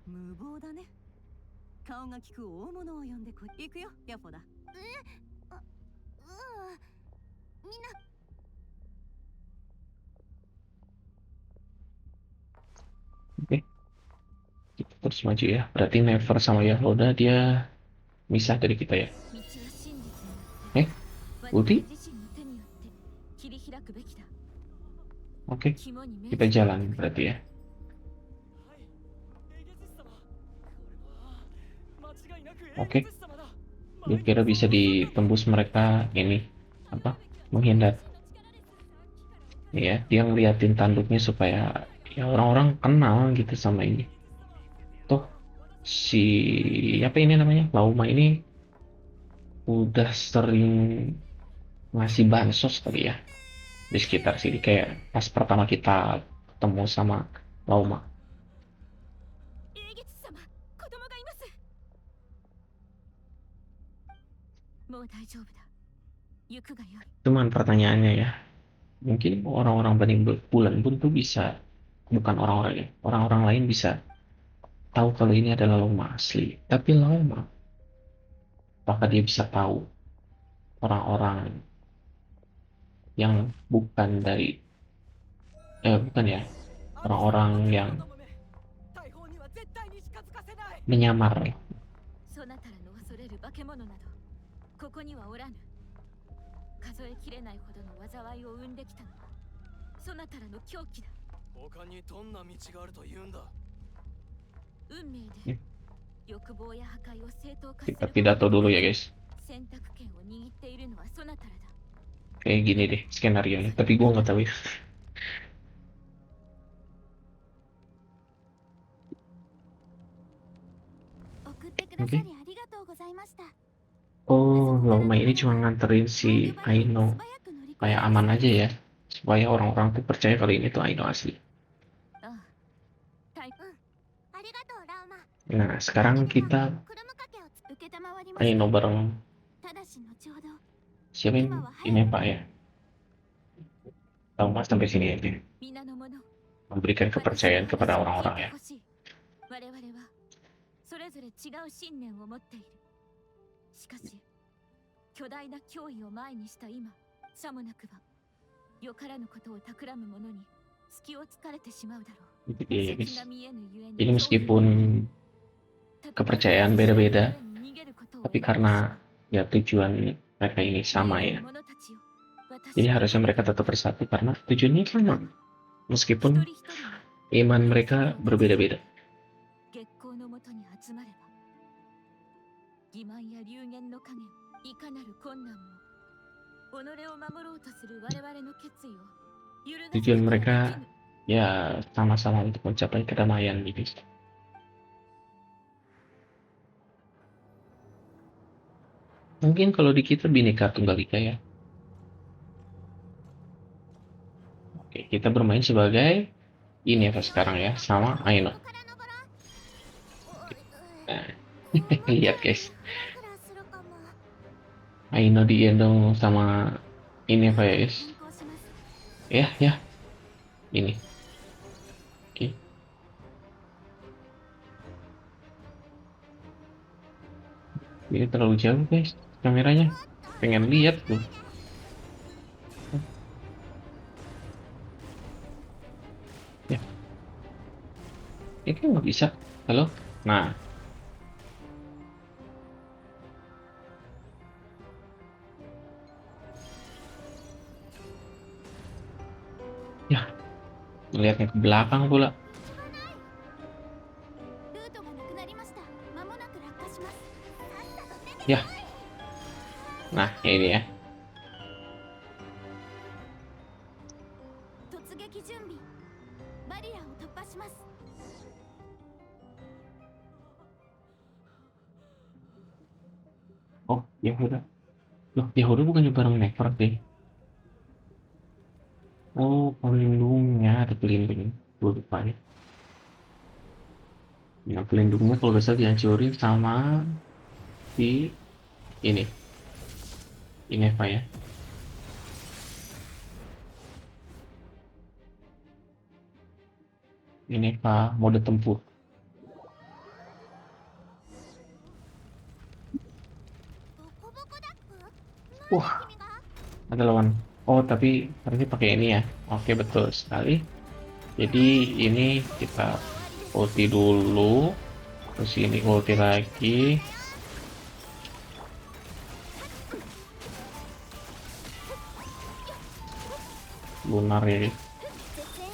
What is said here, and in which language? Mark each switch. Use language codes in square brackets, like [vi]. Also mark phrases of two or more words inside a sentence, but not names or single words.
[id] Oke, kita terus maju ya. Berarti Never sama Yahoda dia misah dari kita ya. Ulti? Oke, [ja] 肝に銘 [id] kita [ja] じて [id] jalan berarti ya. [ja] はいエゲジス様これは間違いなくエ [id] Oke, [ja] ゲジス様だ [id] gue kira bisa ditembus mereka ini apa menghindar. Ya, dia ngeliatin tanduknya supaya ya orang-orang kenal gitu sama ini. Toh si apa ini namanya Lauma ini udah sering ngasih bansos kali ya di sekitar sini kayak pas pertama kita ketemu sama Lauma. [ja] 英月様子供がいますもう大丈夫だ行くがよい [id] Cuman pertanyaannya ya, mungkin orang-orang Bening Bulan pun tuh bisa, bukan orang-orang ya, orang-orang lain bisa tahu kalau ini adalah Lauma asli. Tapi Lauma, apakah dia bisa tahu orang-orang yang bukan dari, bukan ya, orang-orang yang [ja] 大砲には絶対に近づかせない [id] menyamar. [ja] そなたらの恐れる化け物などここにはおらぬ数えきれないほどの災いを生んできたのはそなたらの狂気だ他にどんな道があると言うんだ運命えで欲望や破壊を正当化す [id] Kita [ja] る [id] pidato dulu ya guys. [ja] 選択権を握っているのはそなたらだ [id] Kayak gini deh skenario nya. Tapi gue nggak tahu ya. [ja] 送ってくださりありがとうございました。 [id] Oh, Lauma ini cuma nganterin si Aino [ja] 素早く乗り越え [id] supaya aman aja ya. Supaya orang-orang tuh percaya kalau ini tuh Aino asli. [ja] ああ大ありがとうラウマ。 [id] Nah, sekarang kita [ja] クルムカケをつ受けたまわりま [id] Aino [ja] した。 [id] bareng [ja] ただし後ほど [id] siapa ini Pak ya. Lauma sampai sini aja. [ja] 皆の者 [id] Memberikan kepercayaan kepada orang-orang ya. [ja] 我々はそれぞれ違う信念を持っているしかし巨大な脅威を前にした今さもなくばよからぬことを企む者に隙をつかれてしまうだろう [id] Itu dia ya guys. [ja] 先が見えぬゆえに [id] Jadi meskipun kepercayaan beda-beda, tapi karena ya tujuan mereka ini sama ya. Jadi harusnya mereka tetap bersatu karena tujuannya sama. Meskipun iman mereka berbeda-beda. [ja] 月光のもとに集まれば欺瞞や流言の影いかなる困難も己を守ろうとする我々の決意を揺るがすこと [id] Tujuan [ja] ができ [id] mereka [ja] ぬ [id] ya sama-sama untuk mencapai kedamaian gitu. Mungkin kalau di kita Bhinneka Tunggal Ika ya. Oke, kita bermain sebagai ini apa sekarang ya, sama Aino. [ja] ここから登ろう。 [id] Nah, lihat guys, [ja] フラフラするかも。 [id] Aino digendong sama ini apa ya guys? [ja] 変更します。 [id] Ya, ini. Oke. Ini terlalu jauh guys, kameranya. Pengen lihat tuh. Ya. Ini kan nggak bisa. Halo? Nah. Ya. Melihatnya ke belakang pula. [ja] ルートがなくなりました。まもなく落下します。さっさと出て [id] Ya. Nah, ini ya. [ja] 突撃準備。バリアを突破します。 [id] Oh, Yahuda. Loh, Yahuda bukannya bareng Never deh. Oh, pelindungnya ada pelindung. Gue lupa ya. Nah, pelindungnya kalau bisa dihancurin sama si ini. Ini apa ya? Ini apa mode tempur. [ja] ボコボコダック？ [id] Wah, [ja] 君が？ [id] ada lawan. Oh, tapi harusnya pakai ini ya. Oke, betul sekali. Jadi ini kita ulti dulu. Terus ini ulti lagi. Lunar ya.